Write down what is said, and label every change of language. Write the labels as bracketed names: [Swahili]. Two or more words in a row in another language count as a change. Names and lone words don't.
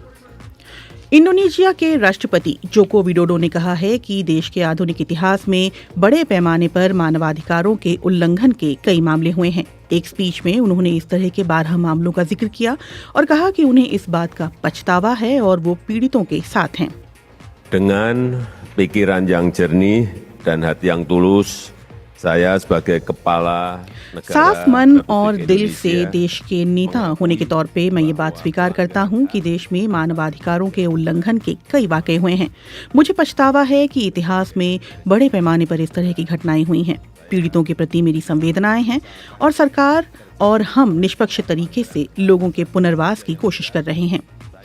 [Hindi] इंडोनेशिया के राष्ट्रपति जोको विडोडो ने कहा है कि देश के आधुनिक इतिहास में बड़े पैमाने पर मानवाधिकारों के उल्लंघन के कई मामले हुए हैं। एक स्पीच में उन्होंने इस तरह के 12 मामलों का जिक्र किया और कहा कि उन्हें इस बात का पछतावा है और वो पीड़ितों के साथ हैं। [Indonesian] Dengan pikiran yang jernih dan hati yang tulus, saya sebagai kepala [Hindi] साफ मन और दिल से देश के नेता होने के तौर पे मैं ये बात स्वीकार करता हूँ कि देश में मानवाधिकारों के उल्लंघन के कई वाक़ये हुए हैं। मुझे पछतावा है कि इतिहास में बड़े पैमाने पर इस तरह की घटनाएं हुई हैं। पीड़ितों के प्रति मेरी संवेदनाएं हैं और सरकार और हम निष्पक्ष तरीके से लोगों के पुनर्वास की कोशिश कर रहे हैं।